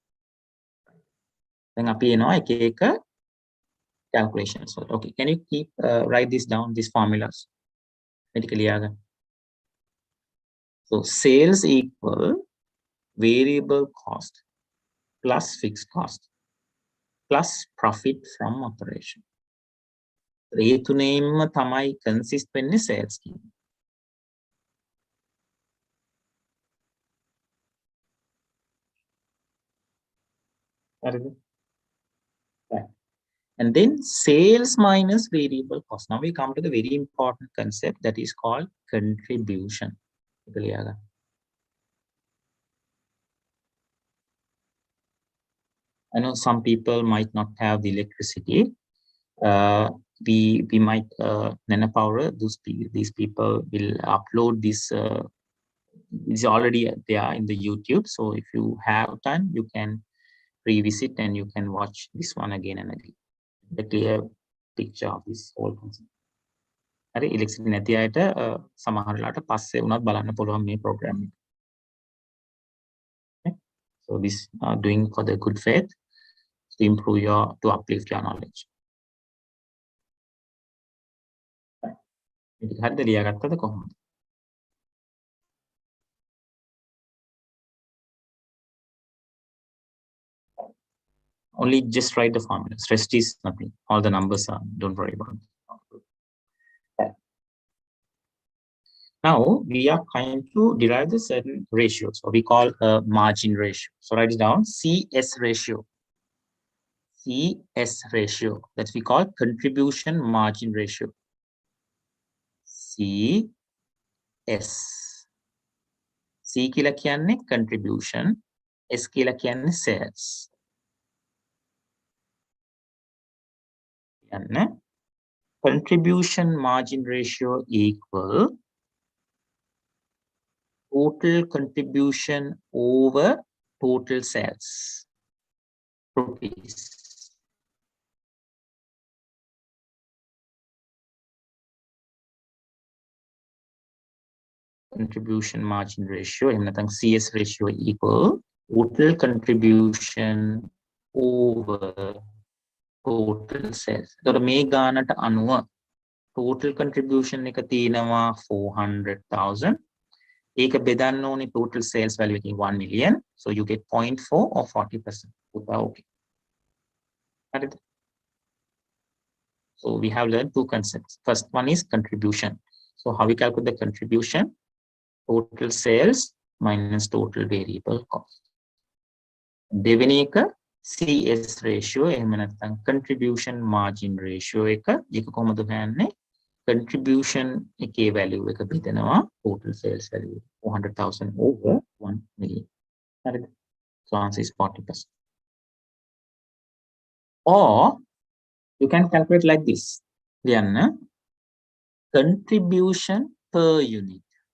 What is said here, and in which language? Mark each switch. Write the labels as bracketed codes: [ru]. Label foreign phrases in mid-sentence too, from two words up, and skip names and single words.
[si] Then අපි එනවා එක එක calculations. [en] Okay, can you keep write this down, these formulas? So sales equal variable cost plus fixed cost plus profit from operation. [si] ඒ තුනේම තමයි consist වෙන්නේ sales කියන්නේ. හරිද? [en] Right. And then sales minus variable cost. Now we come to the very important concept that is called contribution. I know some people might not have the electricity. We might Nanapower, these people will upload this. It's already there in the YouTube. So if you have time, you can revisit and you can watch this one again and again. The clear picture of this whole concept. [si] හරි electricity නැති අයට සමහරලාට පස්සේ වුණත් බලන්න පුළුවන් මේ program එක. [en] Okay? So this doing for the good faith to improve to uplift your knowledge. [si] මේක හරිද ලියාගත්තද කොහොමද? [en] Only just write the formulas. Rest is nothing. All the numbers are, don't worry about it. Now we are trying to derive the certain ratios, so we call a margin ratio. So write it down, CS ratio. CS ratio, that we call contribution margin ratio. CS. [si] C කියලා කියන්නේ contribution, S කියලා කියන්නේ sales. [en] Contribution margin ratio equal total contribution over total sales rupees. Contribution margin ratio, CS ratio equal total contribution over total sales. [si] So මේ ගානට අනුව [en] total contribution [si] එක තියෙනවා 400,000. ඒක බෙදන්න ඕනේ [en] total sales value [si] එකකින් 1 million. [en] So you get 0.4 or 40%. Okay. හරිද? So we have learned two concepts. First one is contribution. So how we calculate the contribution? Total sales minus total variable cost. [si] දෙවෙනි එක [en] CS ratio, [si] එහෙම නැත්නම් [en] contribution margin ratio [si] එක. ඒක කොහොමද හොයන්නේ? Contribution එකේ value එක බෙදනවා [en] total sales value 400,000 over 1 million. [si] හරිද? [en] So answer is 40%. Or you can calculate like this. [si] ලියන්න [en] contribution per unit.